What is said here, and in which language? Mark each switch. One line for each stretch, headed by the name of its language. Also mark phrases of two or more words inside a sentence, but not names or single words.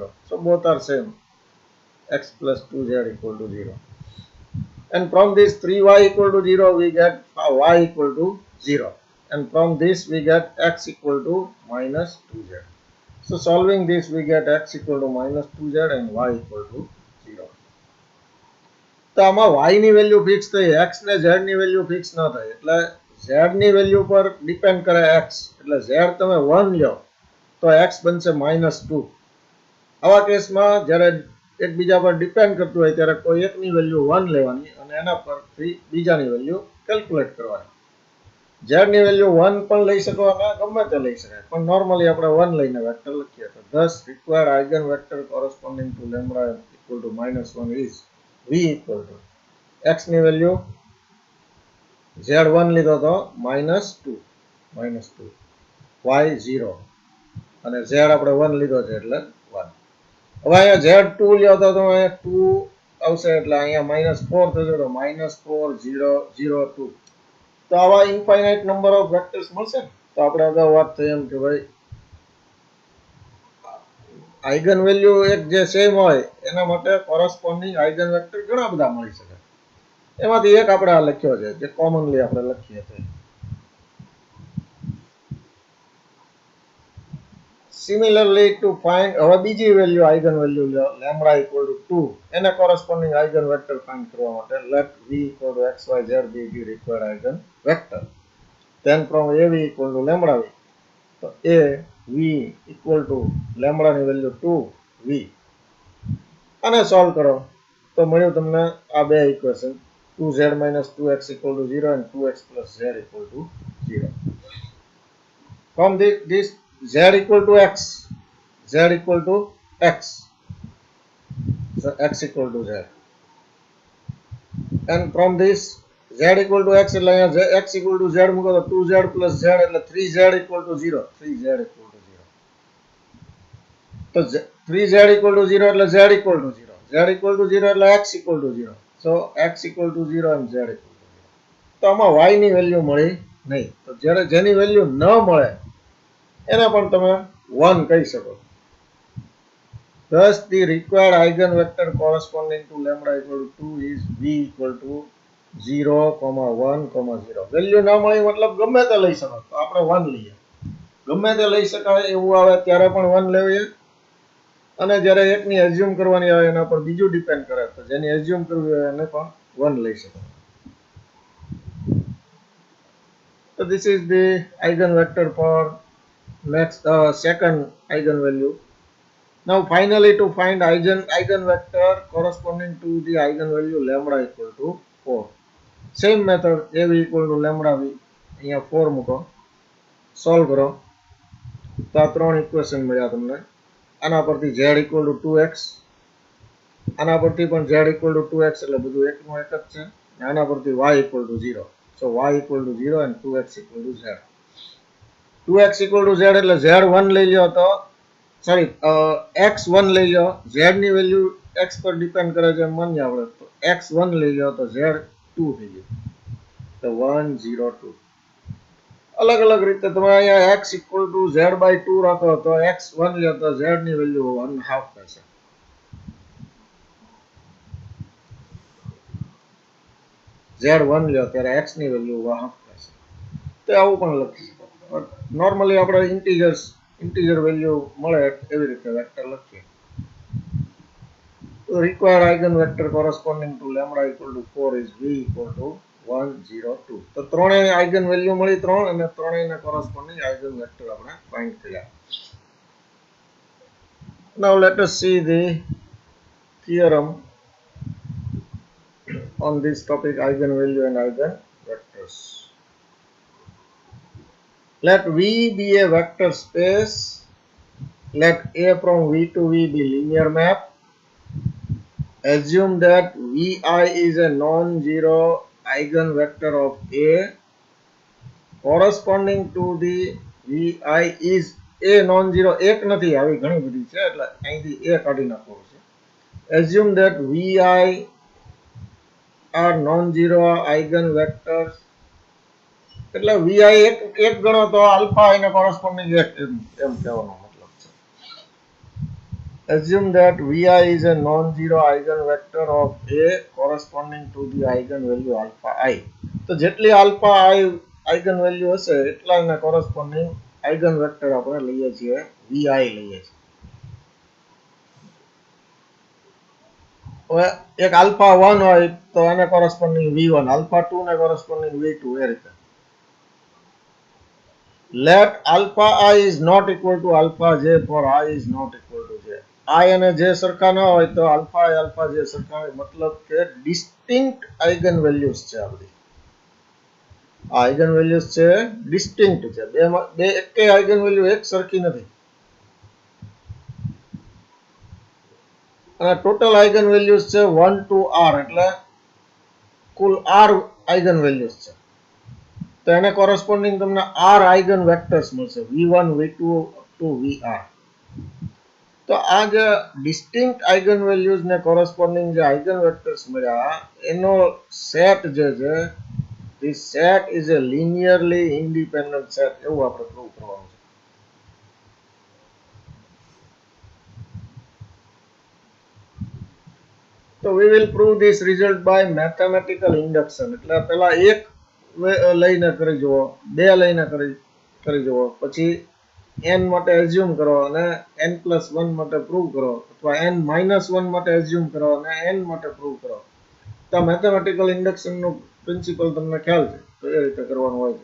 English: So both are same, x plus 2z equal to 0. And from this 3y equal to 0 we get y equal to 0. And from this we get x equal to -2z. So solving this we get x equal to -2z and y equal to 0.
Gujarati: તો આમાં y ની
English: value fix
Gujarati: થઈ, x ને z ની
English: value fix
Gujarati: ન થાય, એટલે z ની વેલ્યુ પર ડિપેન્ડ કરે x, એટલે z તમે 1 લ્યો તો x બનશે -2. આવા કેસમાં જ્યારે એકબીજા પર ડિપેન્ડ કરતું હોય ત્યારે કોઈ એકની વેલ્યુ 1 લેવાની અને એના પરથી બીજાની
English: value calculate
Gujarati: કરવાની. z ની વેલ્યુ 1 પણ લઈ શકો અને ગમે તે લઈ શકાય, પણ નોર્મલી આપણે 1 લઈને વેક્ટર લખીએ.
English: તો thus required eigenvector corresponding to lambda equal to -1 is v equal to x
Gujarati: ની વેલ્યુ z1 લીધો તો -2, y 0, અને z આપણે 1 લીધો છે એટલે 1. હવે અહીંયા z2 લ્યો તો અહીંયા 2 આવશે, એટલે અહીંયા -4 થશે, તો -4, 0, 0, 2. તો આવા
English: infinite number of vectors
Gujarati: મળશે ને. તો આપણે અગાઉ વાત થઈ એમ કે ભાઈ
English: eigen value
Gujarati: એક જે સેમ હોય એના માટે
English: corresponding eigen vector
Gujarati: ઘણા બધા મળી શકે. એમાંથી એક આપણે આ લખ્યો છે જે કોમનલી આપણે લખીએ છીએ.
English: Similarly to find,
Gujarati: હવે બીજી
English: value eigen value lambda equal to 2, એને corresponding eigen vector find
Gujarati: કરવા માટે
English: let v equal to x, y, z be the required eigen vector. then from a v equal to lambda v, તો a v equal to lambda
Gujarati: ની વેલ્યુ 2v, આને સોલ્વ કરો તો મળ્યું તમને આ બે ઇક્વેશન
English: 2z minus 2x equal to 0 and 2x plus z equal to 0. From this z equal to x, z equal to x, so x equal to z, and from this z equal to x
Gujarati: એટલે અહીંયા
English: x equal to z
Gujarati: મૂકો તો
English: 2z plus z એટલે 3z equal to 0, 3z equal to 0, તો 3z equal to 0 એટલે z equal to 0, z equal to 0 એટલે x equal to 0, so x equal to 0 and z equal to 0.
Gujarati: તો આમાં y ની વેલ્યુ મળી નહીં, તો જ્યારે જેની વેલ્યુ ન મળે એને પણ તમે 1 કહી શકો.
English: Thus the required eigenvector corresponding to lambda equal to 2 is v equal to 0, 1, 0.
Gujarati: વેલ્યુ ન મળી મતલબ ગમે તે લઈ શકો, તો આપણે 1 લઈએ. ગમે તે લઈ શકાય એવું આવે ત્યારે પણ 1 લેવીએ, અને જ્યારે એકની એઝ્યુમ કરવાની આવે એના પર બીજું ડિપેન્ડ કરે, તો જેની એઝ્યુમ કરવી હોય એને પણ 1 લઈ શકાય.
English: So this is the eigenvector for next second eigenvalue. Now finally to find eigenvector corresponding to the eigenvalue lambda equal to 4. Same method, a v equal to lambda v,
Gujarati: અહીંયા 4 મૂકો, સોલ્વ કરો તો આ ત્રણ ઇક્વેશન મળ્યા તમને. આના પરથી
English: z equal to 2x,
Gujarati: આના પરથી પણ
English: z equal to 2x
Gujarati: એટલે બધું એકનું એક જ છે, આના પરથી
English: y equal to 0, so y equal to 0 and 2x equal to z.
Gujarati: 2x equal to z એટલે z1 લઈ લ્યો તો સોરી x1 લઈ લ્યો, z ની વેલ્યુ x પર ડિપેન્ડ કરે છે માન્ય આપણે, તો x1 લઈ લ્યો તો z2 થઈ ગયું, તો 1 0 2. અલગ અલગ રીતે તમે અહીંયા
English: x equal to z/2
Gujarati: રાખો તો x1 લ્યો તો z ની વેલ્યુ 1/2 થશે, z1 લ્યો ત્યારે x ની વેલ્યુ 1/2 થશે. તો આવું પણ લખી શકો. નોર્મલી આપણે
English: integer value
Gujarati: મળે એવી રીતે વેક્ટર લખીએ.
English: તો required eigenvector corresponding to lambda equal to 4 is v equal to 1 0 2.
Gujarati: તો ત્રણેય
English: eigen value
Gujarati: મળી 3 અને ત્રણેયને
English: corresponding eigen vector
Gujarati: આપણે ફાઇન્ડ કર્યા.
English: Now let us see the theorem on this topic, eigenvalue and eigenvectors. Let V be a vector space. Let A from V to V be linear map. Assume that Vi is a non-zero eigenvector of A corresponding to the Vi is a non-zero.
Gujarati: એક નથી, આવી ઘણી બધી છે એટલે અહીંથી A કાઢી નાખવો છે.
English: Assume that Vi are non-zero eigenvectors.
Gujarati: એટલે Vi એક ગણો તો આલ્ફા એને કોરસ્પોન્ડિંગ એક એમ કહેવાનો મતલબ છે.
English: Assume that Vi is a non-zero eigenvector of A corresponding to the eigenvalue alpha I.
Gujarati: તો જેટલી
English: alpha I eigenvalue
Gujarati: હશે એટલા એને
English: corresponding eigenvector
Gujarati: આપણે લઈએ છીએ, Vi લઈએ છીએ. હવે એક આલ્ફા 1 હોય તો એને કોરસ્પોન્ડિંગ V1, આલ્ફા 2 ને કોરસ્પોન્ડિંગ V2 એ રીતે.
English: Let alpha I is not equal to alpha j for I is not equal to j.
Gujarati: I અને j સરખા ન હોય તો
English: alpha I alpha j
Gujarati: સરખા હોય, મતલબ કે
English: distinct eigen values
Gujarati: છે. આ બધી
English: eigen values
Gujarati: છે ડિસ્ટિંક્ટ છે, બે એકે
English: eigen value
Gujarati: એક સરખી નથી. અને
English: total eigen values
Gujarati: છે 1 to r, એટલે કુલ r
English: eigen values
Gujarati: છે. તો એને કોરસ્પોન્ડિંગ તમને r
English: eigen vectors
Gujarati: મળશે, v1 v2 to vr. તો આ જે
English: distinct eigen values
Gujarati: ને કોરસ્પોન્ડિંગ જે
English: eigen vectors
Gujarati: મળ્યા એનો સેટ જે છે,
English: this set is a linearly independent set,
Gujarati: એવું આપણે પ્રૂવ કરવાનું છે.
English: તો we will prove this result by mathematical induction.
Gujarati: એટલે પહેલા એક લઈને કરી જુઓ, બે લઈને કરી જુઓ, પછી n માટે એઝ્યુમ કરો અને n+1 માટે પ્રૂવ કરો, અથવા n-1 માટે એઝ્યુમ કરો અને n માટે પ્રૂવ કરો. તો
English: mathematical induction
Gujarati: નું પ્રિન્સિપલ તમને ખ્યાલ છે તો એ રીતે કરવાનું હોય છે.